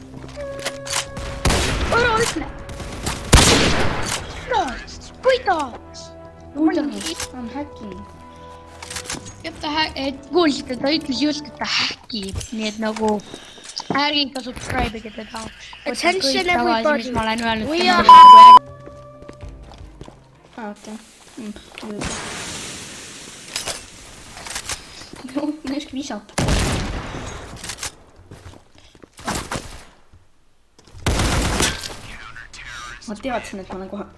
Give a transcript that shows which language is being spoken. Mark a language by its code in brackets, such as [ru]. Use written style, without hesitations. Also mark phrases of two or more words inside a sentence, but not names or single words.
[et] Ära ütle! Kuidas? [en] I'm hacking. [et] Kuulsite, ta ütles just, et ta häkib. Nii et nagu ärge ikka subscribe'ige teda. [en] Attention everybody. [et] Mis ma olen öelnud. [en] We are... [et] Okei. Ma ei oska visata. Ma teadsin, et ma olen kohe...